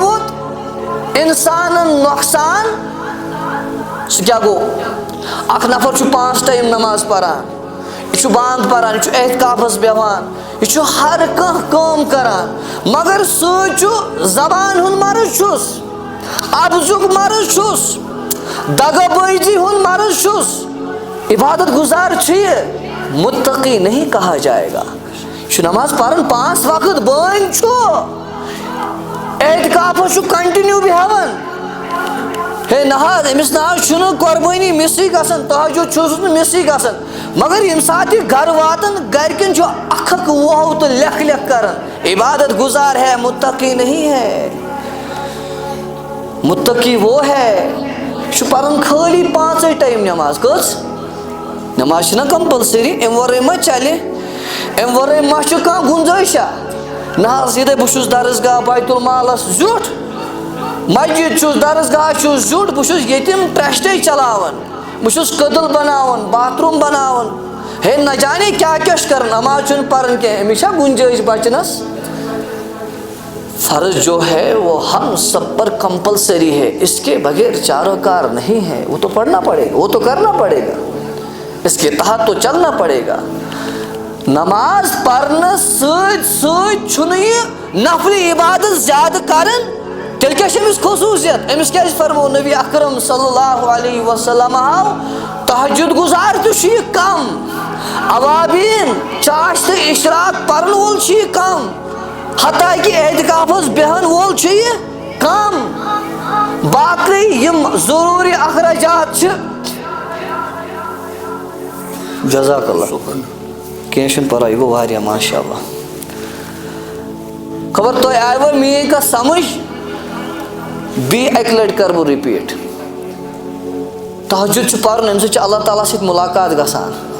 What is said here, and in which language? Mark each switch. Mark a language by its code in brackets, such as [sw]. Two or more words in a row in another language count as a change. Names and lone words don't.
[ks] ووت انسانن نۄقصان سُہ کیاہ گوٚو اکھ نفر چھُ 5 ٹایم نماز پران یہِ چھُ بانگ پران یہِ چھُ احتکافس بیٚہوان یہِ چھُ ہر کانٛہہ کٲم کران مگر سۭتۍ چھُ زبان ہُنٛد مرض چھُس ابزُک مرض چھُس دگہٕ بٲزی ہُنٛد مرض چھُس عبادت گزار چھُ یہِ [ur] متقی نہیں کہا جائے گا [ks] نماز پرن 5 وقت بٲنۍ چھُ اعتکافس چھُ کنٹِنیو بیٚہوان ہے نہ حظ أمِس نہ حظ چھُنہٕ قۄربٲنی مِسٕے گژھان تہجُد چھُس نہٕ مِسٕے گژھان مگر ییٚمہِ ساتہٕ یہِ گرٕ واتان گرِکٮ۪ن چھُ اکھ اکھ وُہ تہٕ لیکھ لیکھ کران [ur] عبادت گزار ہے متقی نہیں ہے متقی وہ ہے [ks] یہِ چھُ پران خٲلی 5 ٹایم نماز کٔژ نماز چھِنہ کمپلسری امہِ ورٲے ما چلہِ امہِ ورٲے ما چھُ کانٛہہ گُنجٲیشا نہ حظ ییٚتہِ بہٕ چھُس درسگاہ بیت المالس زیُٹھ مسجد چھُس درسگاہ چھُس زیُٹھ بہٕ چھُس یتیٖم ٹرسٹے چلاوان بہٕ چھُس کٔدٕل بناوان باتھ روٗم بناوان ہے [ur] نہ جانے [ks] کیٛاہ کیٛاہ چھُ کران نماز چھُنہٕ پران کینٛہہ أمِس چھا گُنجٲیش بچنس [ur] فرض جو ہے وہ ہم سب پر کمپلسری ہے اس کے بغیر چاروں کار نہیں ہے وہ تو پڑھنا پڑے گا وہ تو کرنا پڑے گا اس کے تحت تو چلنا پڑے گا [ks] نماز پرنس سۭتۍ سۭتۍ چھُنہٕ یہِ نفلی عبادت زیادٕ کران تیٚلہِ کیٛاہ چھِ أمِس خصوٗصیت أمِس کیٛازِ فرمو نبی اکرم صلی اللہ علیہ وسلم تہجد گزار تہِ چھُ یہِ کم اوابیٖن چاش تہٕ اشراق پرن وول چھُ یہِ کم حتیٰ کہ اعتکافس بیہن وول چھُ یہِ کم باقٕے یِم ضروٗری اخراجات چھِ [ar] جزاک اللہ [ks] کینٛہہ چھُنہٕ پرواے یہِ گوٚو واریاہ [ar] ماشاء اللہ [ks] خبر تۄہہِ آیوا میٲنۍ کتھ سمجھ بیٚیہِ اکہِ لٹہِ کرٕ بہٕ رِپیٖٹ تہجد چھُ پرُن امہِ سۭتۍ چھُ اللہ تعالیٰ سۭتۍ مُلاقات گژھان